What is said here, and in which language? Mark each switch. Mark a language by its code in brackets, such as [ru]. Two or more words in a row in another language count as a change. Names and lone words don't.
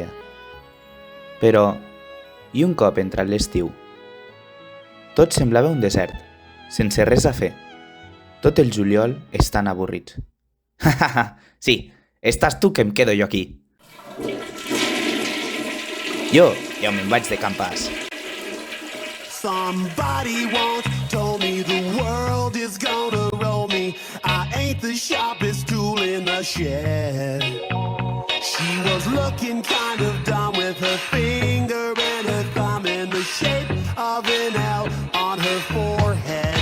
[ca] Però, i un cop entrat l'estiu? Tot semblava un desert, sense res a fer. Tot el juliol estan avorrits. Sí, estàs tu que em quedo jo aquí. Jo ja me'n vaig de campàs. [en] Somebody once told me the world is gonna roll me. I ain't the sharpest tool in the shed. She was looking kind of dumb with her finger and her thumb in the shape of an L on her forehead.